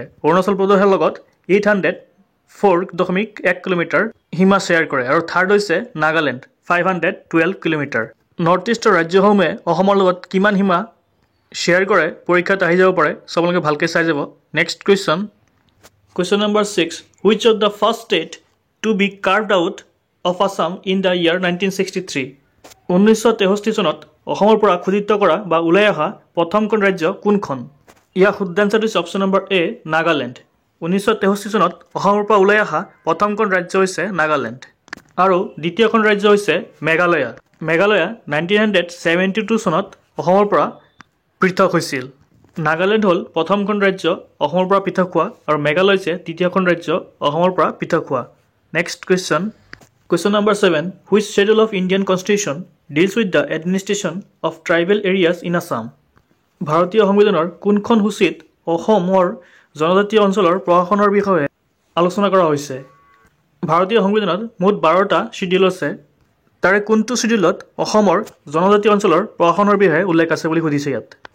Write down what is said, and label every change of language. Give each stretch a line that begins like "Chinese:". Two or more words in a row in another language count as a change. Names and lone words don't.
Assamese: অৰুণাচল প্ৰদেশৰ লগত 804.1 কিলোমিটাৰ সীমা শ্বেয়াৰ কৰে। আৰু থাৰ্ড হৈছে নাগালেণ্ড 512 কিলোমিটাৰ।
English: North East
Assamese: ৰাজ্যসমূহে অসমৰ লগত কিমান সীমা শ্বেয়াৰ কৰে পৰীক্ষাত আহি যাব পাৰে, সব আপোনালোকে ভালকৈ চাই যাব।
English: next question number
Assamese: 6,
English: Which of the first state to be carved out of Assam in the year 1963?
Assamese: 1963 চনত অসমৰ পৰা খোদিত কৰা বা ওলাই অহা প্ৰথমখন ৰাজ্য কোনখন? ইয়াৰ শুদ্ধ আনসাৰ হৈছে
English: option number A
Assamese: নাগালেণ্ড। 1963 চনত অসমৰ পৰা ওলাই অহা প্ৰথমখন ৰাজ্য হৈছে নাগালেণ্ড। আৰু দ্বিতীয়খন ৰাজ্য হৈছে মেঘালয়া। মেঘালয়া 1972 চনত অসমৰ পৰা পৃথক হৈছিল। নাগালেণ্ড হ'ল প্ৰথমখন ৰাজ্য অসমৰ পৰা পৃথক হোৱা, আৰু মেঘালয় হৈছে দ্বিতীয়খন ৰাজ্য অসমৰ পৰা পৃথক হোৱা।
English: next question number
Assamese: 7,
English: Which schedule of Indian Constitution deals with the administration of tribal areas in Assam?
Assamese: ভাৰতীয় সংবিধানৰ কোনখন সূচীত অসমৰ জনজাতীয় অঞ্চলৰ প্ৰশাসনৰ বিষয়ে আলোচনা কৰা হৈছে? ভাৰতীয় সংবিধানত মুঠ 12টা শিডিউল আছে। তাৰে কোনটো শিডিউলত অসমৰ জনজাতীয় অঞ্চলৰ প্ৰশাসনৰ বিষয়ে উল্লেখ আছে বুলি সুধিছে ইয়াত।